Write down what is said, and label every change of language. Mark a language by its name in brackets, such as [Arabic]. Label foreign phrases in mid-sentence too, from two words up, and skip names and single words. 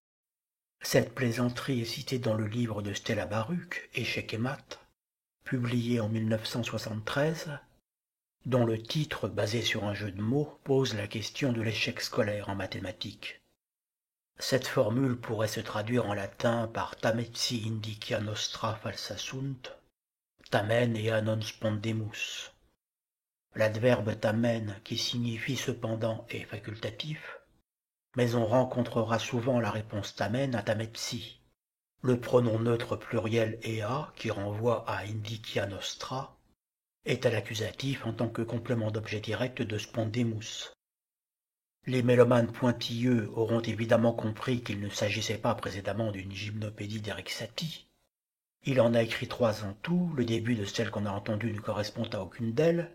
[French] Cette plaisanterie est citée dans le livre de Stella Baruch, Échec et maths, publié en 1973, dont le titre, basé sur un jeu de mots, pose la question de l'échec scolaire en mathématiques. Cette formule pourrait se traduire en latin par [Latin] Tametsi indicia nostra falsa sunt, tamen ea non spondemus. [French] L'adverbe tamen, qui signifie cependant, est facultatif, mais on rencontrera souvent la réponse tamen à tametsi. Le pronom neutre pluriel ea, qui renvoie à [Latin] indicia nostra, [French] est à l'accusatif en tant que complément d'objet direct de spondemus. Les mélomanes pointilleux auront évidemment compris qu'il ne s'agissait pas précédemment d'une gymnopédie d'Éric Satie. Il en a écrit 3 en tout, le début de celle qu'on a entendue ne correspond à aucune d'elles.